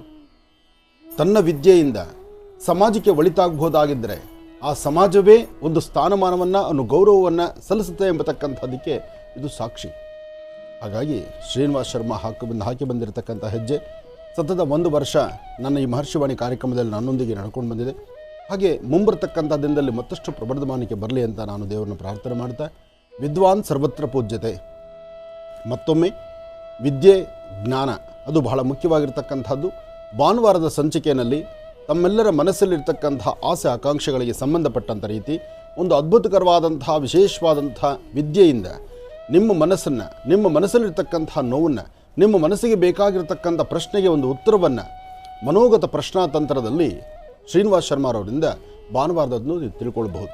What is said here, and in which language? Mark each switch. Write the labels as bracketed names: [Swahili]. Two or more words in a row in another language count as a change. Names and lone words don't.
[Kannada] ತನ್ನ ವಿದ್ಯೆಯಿಂದ ಸಮಾಜಕ್ಕೆ ಒಳಿತಾಗಬಹುದಾಗಿದ್ದರೆ ಆ ಸಮಾಜವೇ ಒಂದು ಸ್ಥಾನಮಾನವನ್ನು ಅನ್ನು ಗೌರವವನ್ನು ಸಲ್ಲಿಸುತ್ತೆ ಎಂಬತಕ್ಕಂಥದ್ದಕ್ಕೆ ಇದು ಸಾಕ್ಷಿ. ಹಾಗಾಗಿ ಶ್ರೀನಿವಾಸ್ ಶರ್ಮಾ ಹಾಕಿ ಬಂದಿರತಕ್ಕಂಥ ಹೆಜ್ಜೆ ಸತತ 1 ವರ್ಷ ನನ್ನ ಈ ಮಹರ್ಷಿವಾಣಿ ಕಾರ್ಯಕ್ರಮದಲ್ಲಿ ನನ್ನೊಂದಿಗೆ ನಡ್ಕೊಂಡು ಬಂದಿದೆ. ಹಾಗೆ ಮುಂಬರ್ತಕ್ಕಂಥ ದಿನದಲ್ಲಿ ಮತ್ತಷ್ಟು ಪ್ರಬರ್ಧಮಾನಕ್ಕೆ ಬರಲಿ ಅಂತ ನಾನು ದೇವರನ್ನು ಪ್ರಾರ್ಥನೆ ಮಾಡ್ತಾ, [Sanskrit] ವಿದ್ವಾನ್ ಸರ್ವತ್ರ ಪೂಜ್ಯತೆ. [Kannada] ಮತ್ತೊಮ್ಮೆ ವಿದ್ಯೆ ಜ್ಞಾನ ಅದು ಬಹಳ ಮುಖ್ಯವಾಗಿರ್ತಕ್ಕಂಥದ್ದು. ಭಾನುವಾರದ ಸಂಚಿಕೆಯಲ್ಲಿ ತಮ್ಮೆಲ್ಲರ ಮನಸ್ಸಲ್ಲಿರ್ತಕ್ಕಂತಹ ಆಸೆ ಆಕಾಂಕ್ಷೆಗಳಿಗೆ ಸಂಬಂಧಪಟ್ಟಂಥ ರೀತಿ ಒಂದು ಅದ್ಭುತಕರವಾದಂತಹ ವಿಶೇಷವಾದಂತಹ ವಿದ್ಯೆಯಿಂದ ನಿಮ್ಮ ಮನಸ್ಸನ್ನು, ನಿಮ್ಮ ಮನಸ್ಸಲ್ಲಿರ್ತಕ್ಕಂತಹ ನೋವನ್ನು, ನಿಮ್ಮ ಮನಸ್ಸಿಗೆ ಬೇಕಾಗಿರ್ತಕ್ಕಂಥ ಪ್ರಶ್ನೆಗೆ ಒಂದು ಉತ್ತರವನ್ನು ಮನೋಗತ ಪ್ರಶ್ನಾತಂತ್ರದಲ್ಲಿ ಶ್ರೀನಿವಾಸ್ ಶರ್ಮಾರವರಿಂದ ಭಾನುವಾರದಂದು ನೀವು ತಿಳ್ಕೊಳ್ಬಹುದು.